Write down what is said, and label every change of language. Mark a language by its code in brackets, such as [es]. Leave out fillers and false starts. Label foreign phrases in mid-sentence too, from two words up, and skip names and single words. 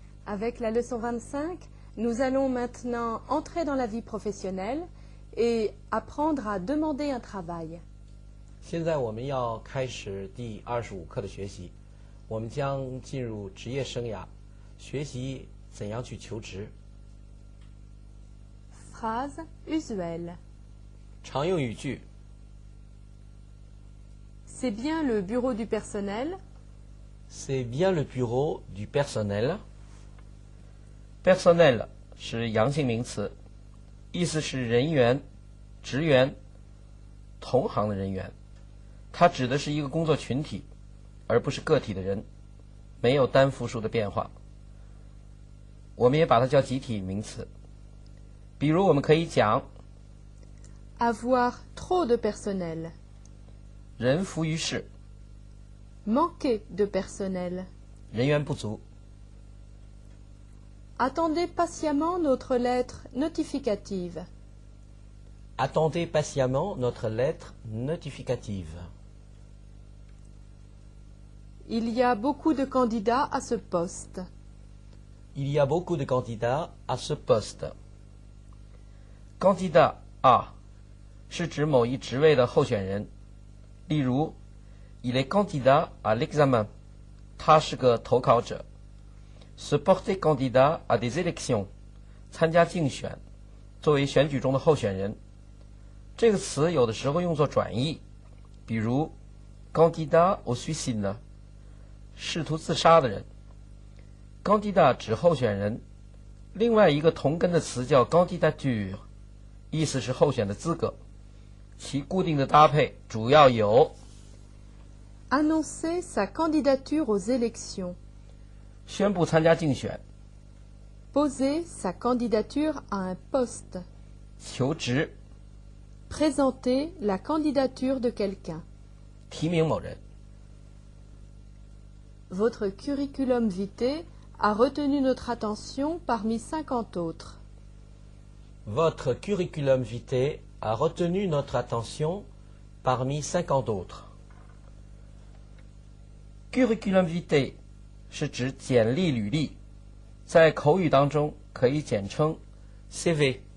[fr] Avec la leçon 25, nous allons maintenant entrer dans la vie professionnelle et apprendre à demander un travail. [zh] 现在我们要开始第25课的学习，我们将进入职业生涯，学习怎样去求职。 [fr] Phrase usuelle. [zh] 常用语句 [fr] C'est bien le bureau du personnel. C'est bien le bureau du personnel. [zh] Personnel 是阳性名词，意思是人员、职员、同行的人员。它指的是一个工作群体，而不是个体的人，没有单复数的变化。我们也把它叫集体名词。比如我们可以讲 [fr] Avoir trop de personnel. [zh] 人浮于事， [fr] Manquer de personnel. [zh] 人员不足。 [fr] Attendez patiemment notre lettre notificative. Attendez patiemment notre lettre notificative. Il y a beaucoup de candidats à ce poste. Il y a beaucoup de candidats à ce poste. Candidat à [zh] 是指某一职位的候选人，例如 [fr] Il est candidat à l'examen， [zh] 他是个投考者。 [fr] Se porter candidat à des élections， [zh] 参加竞选，作为选举中的候选人。这个词有的时候用作转义，比如 [fr] candidat au suicide， [zh] 试图自杀的人。candidat 指候选人，另外一个同根的词叫 candidature， 意思是候选的资格，其固定的搭配主要有 [fr] Annoncer sa candidature aux élections. [zh] 宣布参加竞选、 [fr] Poser sa candidature à un poste. [zh] 求职、 [fr] Présenter la candidature de quelqu'un. [zh] 提名某人。 [fr] Votre curriculum vitae a retenu notre attention parmi 50 autres. Votre curriculum vitae a retenu notre attention parmi 50 autres. Curriculum vitae [zh] 是指简历履历，在口语当中可以简称 CV。